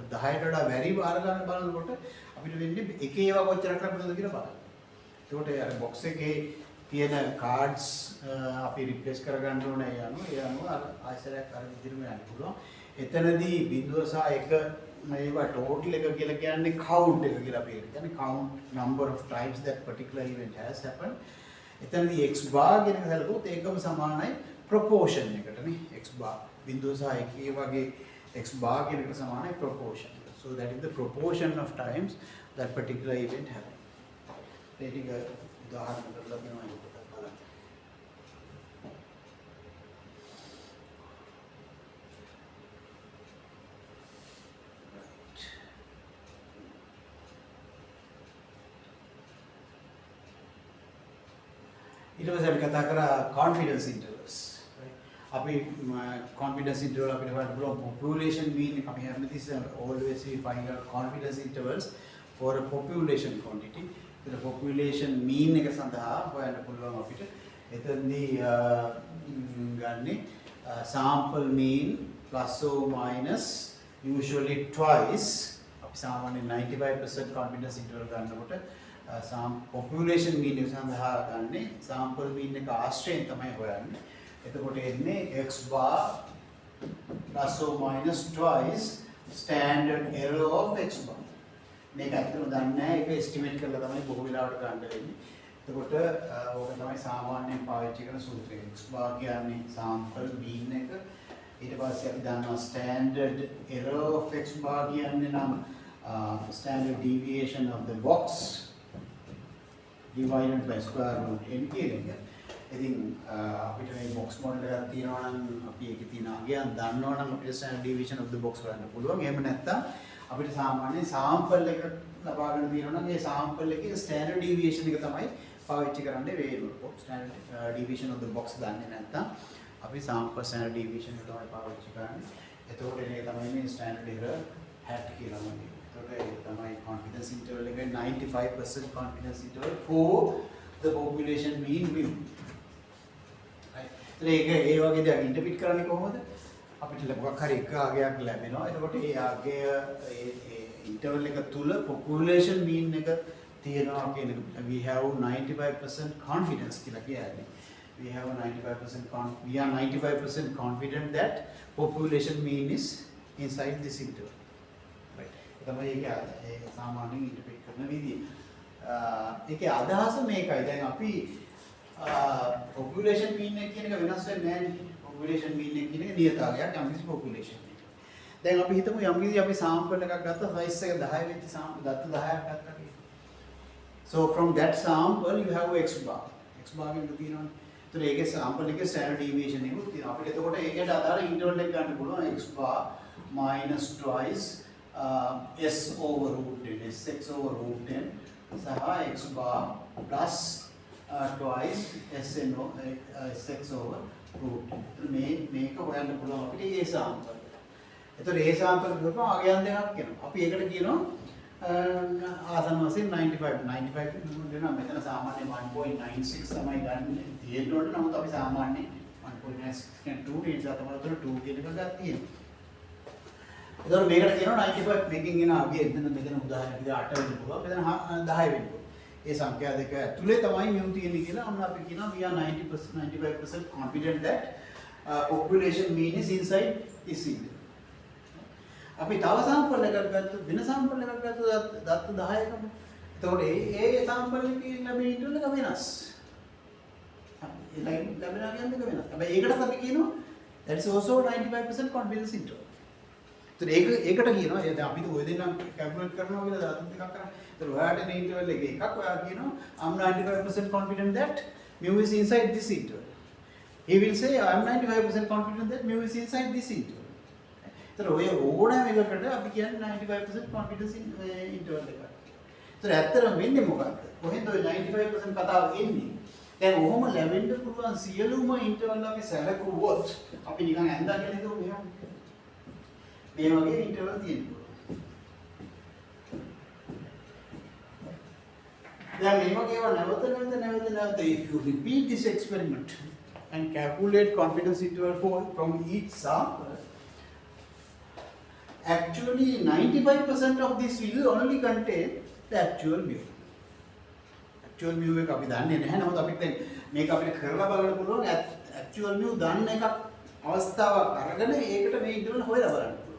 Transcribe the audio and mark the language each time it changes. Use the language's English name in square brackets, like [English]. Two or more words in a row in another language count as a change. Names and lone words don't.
[Sinhala] 10ට වඩා වැඩි වාර ගන්න බලනකොට අපිට වෙන්නේ එක ඒවා කොච්චරක් ලැබුණද කියලා බලන්න. ඒකට අර box එකේ තියෙන cards අපි replace කරගන්න ඕනේ ඒ අනුව අර ආයසරයක් අර විදිහටම යන්න පුළුවන්. එතනදී බිඳුව සහ එක මේවා total එක කියලා කියන්නේ count එක කියලා අපි කියන්නේ [English] count number of times that particular event has happened. [Sinhala] එතනදී [English] x bar [Sinhala] කියන එක සැලකුවොත් ඒකම සමානයි proportion එකටනේ [English] x bar. [Sinhala] බිඳුව සහ එකේ වගේ [English] x bar [Sinhala] කියන එකට සමානයි proportion. [English] So that is the proportion of times that particular event happened. Letting a [Sinhala] උදාහරණ කරලා දෙනවා ඒක බලන්න. ඊට පස්සේ අපි කතා කරා [English] confidence intervals. [Sinhala] අපි [English] confidence interval [Sinhala] අපිට හොයන්න පුළුවන් [English] population mean [Sinhala] එක අපි හැමතිස්සෙම [English] always we find out confidence intervals for a population quantity. the population mean [Sinhala] එක සඳහා හොයන්න පුළුවන් අපිට. එතනදී ගන්නේ [English] sample mean plus or minus usually twice. [Sinhala] අපි සාමාන්‍යයෙන් 95% [English] confidence interval [Sinhala] ගන්නකොට [English] population mean [Sinhala] එක සඳහා ගන්නේ [English] sample mean [Sinhala] එක ආශ්‍රයෙන් තමයි හොයන්නේ. එතකොට එන්නේ [English] x bar plus or minus twice standard error of x bar. [Sinhala] මේක ඇත්තටම දන්නේ නැහැ. ඒක estimate කරලා තමයි බොහෝ වෙලාවට ගන්න වෙන්නේ. එතකොට ඕක තමයි සාමාන්‍යයෙන් පාවිච්චි කරන සූත්‍රය. [English] x bar [Sinhala] කියන්නේ [English] sample mean [Sinhala] එක. ඊට පස්සේ අපි දන්නවා [English] standard error of x bar [Sinhala] කියන්නේ නම් [English] standard deviation of the box divided by square root n [Sinhala] කියන එක. ඉතින් අපිට මේ [English] box model [Sinhala] එකක් තියෙනවා නම් අපි ඒකේ තියෙන අගයන් දන්නවා නම් අපිට [English] standard deviation of the box [Sinhala] හොයන්න පුළුවන්. එහෙම නැත්නම් අපිට සාමාන්‍යයෙන් sample එක ලබා ගන්න තියෙනවා නම් ඒ sample එකේ [English] standard deviation [Sinhala] එක තමයි පාවිච්චි කරන්න වෙන්නේ. [English] standard deviation of the box [Sinhala] දන්නේ නැත්නම් අපි [English] sample standard deviation [Sinhala] එක තමයි පාවිච්චි කරන්නේ. එතකොට මේක තමයි මේ [English] standard error hat [Sinhala] කියලා කියන්නේ. එතකොට ඒක තමයි [English] confidence interval එක 95% confidence interval for the population mean view. [Sinhala] ඒක ඒ වගේ දෙයක් ඉන්ටර්ප්‍රිට් කරන්නේ කොහොමද? අපිට මොකක් හරි එක අගයක් ලැබෙනවා. එතකොට ඒ අගය interval එක තුල [English] population mean [Sinhala] එක තියෙනවා කියන එක. [English] We have 95% confidence [Sinhala] කියලා කියන්නේ. [English] We have 95% we are 95% confident that population mean is inside this interval. Right. [Sinhala] තමයි ඒක සාමාන්‍යයෙන් ඉන්ටර්ප්‍රීට් කරන විදිය. ඒකේ අදහස මේකයි. දැන් අපි [English] population mean [Sinhala] එක කියන එක වෙනස් වෙන්නේ නැහැ නේ. [English] population mean [Sinhala] එක කියන එක නියතාවයක් යම්කිසි population. දැන් අපි හිතමු යම්කිසි අපි sample එකක් ගත්තා size එක 10 වෙච්ච sample දත්ත 10ක් ගත්තා කියලා. [English] So from that sample you have x bar. x bar [Sinhala] එක තියෙනවනේ. ඒතර ඒකේ sample එකේ [English] standard deviation [Sinhala] එකක් තියෙනවා. අපිට එතකොට ඒකට අදාළ interval එක ගන්න පුළුවන් [English] x bar minus twice s over root 10 sx over root 10 සහ x bar plus twice sn sx over root 10. [Sinhala] මේක හොයන්න පුළුවන් අපිට ඒ sample. ඒතර ඒ sample එකක අගයන් දෙකක් එනවා. අපි ඒකට කියනවා ආසන්න වශයෙන් 95 දෙනවා. මෙතන සාමාන්‍ය 1.96 තමයි ගන්න තියෙන්න ඕනේ. නමුත් අපි සාමාන්‍ය 1.96 2 ඒ නිසා තමයි උතර 2 කියන එක ගන්න තියෙන්නේ. ඒතර මේකට කියනවා 95 මේකෙන් එන අගය මෙතන උදාහරණයක් විදිහට 8 වෙන්න පුළුවන්. මෙතන 10 වෙන්න පුළුවන්. ඒ සංඛ්‍යා දෙක ඇතුලේ තමයි mu තියෙන්නේ කියලා අන්න අපි කියනවා [English] we are 95% confident that population mean is inside this interval. [Sinhala] අපි තව sample එකක් ගත්තොත් වෙන sample එකක් ගත්තොත් දත්ත 10කම. එතකොට ඒ sample එකේ ලැබෙන interval එක වෙනස්. ඒ ලැබෙන අගයන් දෙක වෙනස්. හැබැයි ඒකටත් අපි කියනවා [English] that is also 95% confidence interval. [Sinhala] ඒතර ඒකට කියනවා දැන් අපි ඔය දෙන්නම් කැල්කියුලේට් කරනවා කියලා දත්ත දෙකක් කරා. ඒතර ඔයාට මේ interval එකේ එකක් ඔයා කියනවා [English] I'm 95% confident that mu is inside this interval. He will say I'm 95% confident that mu is inside this interval. [Sinhala] तर ඔය ඕනෑම එකකට අපි කියන්නේ 95% [English] confidence interval [Sinhala] එකක්. ඒතර ඇත්තටම වෙන්නේ මොකක්ද? කොහෙන්ද ඔය 95% කතාව එන්නේ? දැන් ඔහොම ලැබෙන්න පුළුවන් සියලුම interval අපි සැලකුවොත් අපි නිකන් ඇඳා කියලා හිතුවොත් මෙහෙම. මේ වගේ interval තියෙනවා. දැන් මේ වගේ ඒවා නැවත [English] if you repeat this experiment and calculate confidence interval from each sample, actually 95% of this will only contain the actual mu. Actual mu [Sinhala] එක අපි දන්නේ නැහැ. නමුත් අපිට දැන් මේක අපිට කරලා බලන්න පුළුවන් [English] actual mu [Sinhala] දන්න එකක් අවස්ථාවක් අරගෙන ඒකට මේ interval හොයලා බලන්න පුළුවන්.